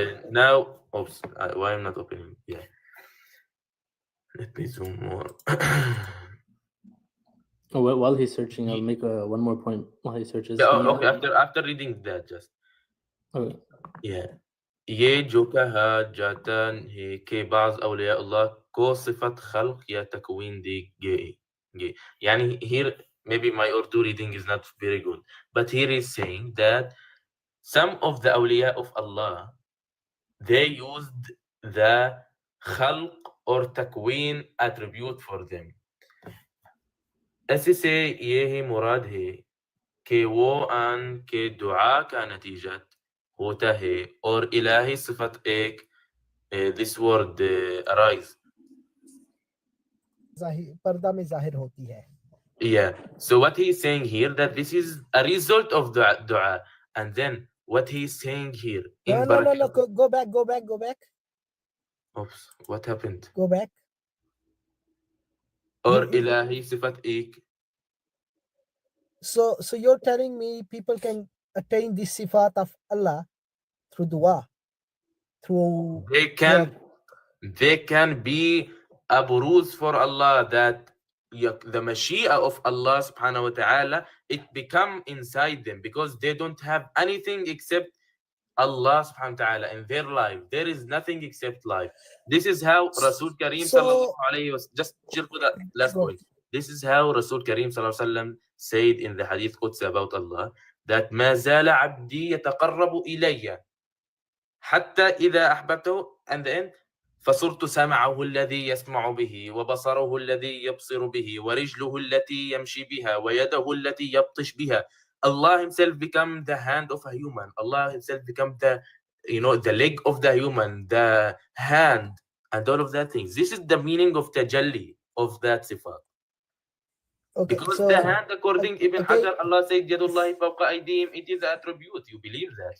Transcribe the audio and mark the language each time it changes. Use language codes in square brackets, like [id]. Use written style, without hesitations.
[en] Now, oops, why I'm not opening? Yeah. Let me zoom more. While he's searching, I'll make one more point while he searches. Okay, after reading that, just. Okay. Yeah. [hi] ये जो कहा जाता है कि बाज़ औलिया अल्लाह को सिफत खल्क या तकवीन दी गई. [en] Yani here, maybe my Urdu reading is not very good, but here is saying that some of the awliya of Allah, they used the khalq or takween attribute for them. [hi] ऐसे से यही मुराद है कि वो आन के दुआ का नतीजा होता है और इलाही सिफत एक [en] this word arise. [hi] पर्दा में जाहिर होती है. [en] Yeah. So what he is saying here, that this is a result of the dua, and then what he is saying here. No. Go back. Oops. What happened? Go back. [hi] Or ilahi sifat ek. [en] So you're telling me people can attain this sifat of Allah through dua, through they can be a buruz for Allah, that the mashia of Allah subhanahu wa ta'ala, it become inside them because they don't have anything except Allah subhanahu wa ta'ala in their life. There is nothing except life. This is how Rasul Kareem sallallahu alayhi wa sallam, just last point. This is how Rasul Kareem sallallahu alayhi wa sallam said in the hadith Quds about Allah, that [ar] ما زال عبدي يتقرب إلي حتى إذا أحببته, [en] and then [ar] فصرت سمعه الذي يسمع به وبصره الذي يبصر به ورجله التي يمشي بها ويده التي يبطش بها. [en] Allah himself become the hand of a human. Allah himself become the leg of the human, the hand, and all of that things. This is the meaning of tajalli of that sifat. Okay, Because so the hand, according Ibn okay. Hajar, Allah said, Yadullahi fawqa aydihim, it is an attribute. You believe that.